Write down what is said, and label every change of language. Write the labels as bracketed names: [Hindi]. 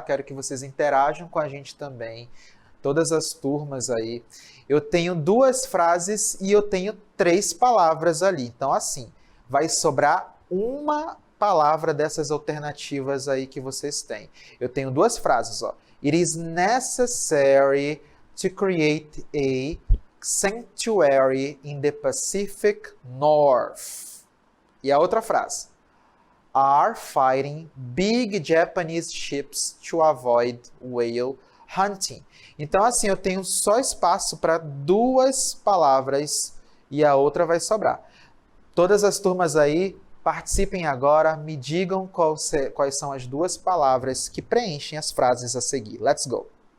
[Portuguese] Quero que vocês interajam com a gente também. Todas as turmas aí. Eu tenho 2 frases e eu tenho 3 palavras ali. Então, assim, vai sobrar uma palavra dessas alternativas aí que vocês têm. Eu tenho 2 frases, ó. [English] It is necessary to create a sanctuary in the Pacific North. [Portuguese] E a outra frase. [English] Are fighting big Japanese ships to avoid whale hunting. [Portuguese] Então, assim, eu tenho só espaço para duas palavras e a outra vai sobrar. Todas as turmas aí, participem agora, me digam quais são as duas palavras que preenchem as frases a seguir. [English] Let's go!